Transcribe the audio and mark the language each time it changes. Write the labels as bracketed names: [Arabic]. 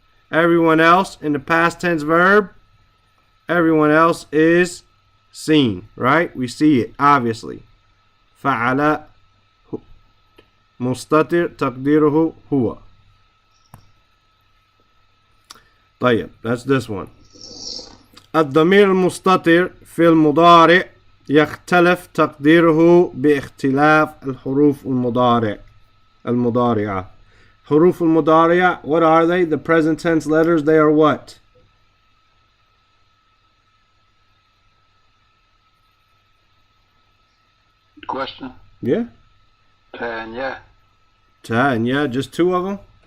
[English] Everyone else in the past tense verb, everyone else is seen, right? We see it, obviously. Fa'ala mustatir taqdiruhu huwa. [Arabic] طيب, [English] that's this one. [Arabic] الضمير المستتر في المضارع يختلف تقديره باختلاف الحروف المضارعة. حروف المضارعة, [English] what are they? The present tense letters. They are what? Question? Yeah. Ta and ya. Ta and ya, just two of them?